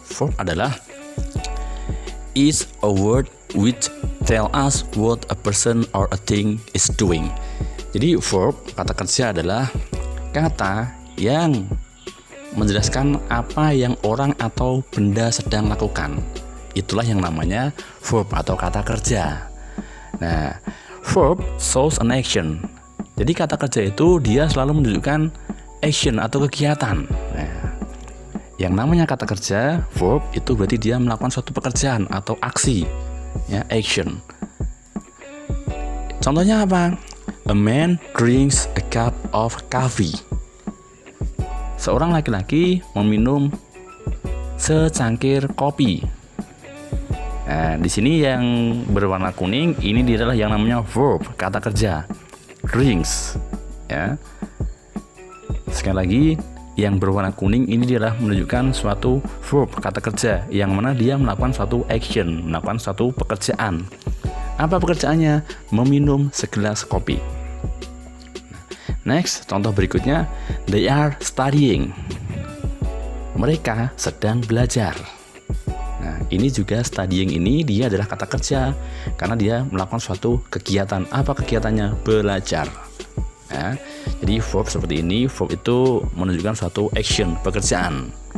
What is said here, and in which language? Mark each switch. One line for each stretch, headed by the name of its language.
English: Verb adalah is a word which tell us what a person or a thing is doing.
Indonesian: Jadi verb, kata kerja adalah kata yang menjelaskan apa yang orang atau benda sedang lakukan. Itulah yang namanya verb atau kata kerja.
English: Nah, verb shows an action.
Indonesian: Jadi kata kerja itu dia selalu menunjukkan action atau kegiatan. Nah, yang namanya kata kerja, verb, itu berarti dia melakukan suatu pekerjaan atau aksi, ya, action. Contohnya apa?
English: A man drinks a cup of coffee.
Indonesian: Seorang laki-laki meminum secangkir kopi. Nah, di sini yang berwarna kuning ini dia adalah yang namanya verb, kata kerja, drinks, ya. Sekali lagi, yang berwarna kuning ini adalah menunjukkan suatu verb, kata kerja, yang mana dia melakukan suatu action, melakukan suatu pekerjaan. Apa pekerjaannya? Meminum segelas kopi.
English: Next,
Indonesian: contoh berikutnya,
English: they are studying.
Indonesian: Mereka sedang belajar. Nah, ini juga studying ini dia adalah kata kerja karena dia melakukan suatu kegiatan. Apa kegiatannya? Belajar. Ya, jadi verb seperti ini, verb itu menunjukkan suatu action, pekerjaan.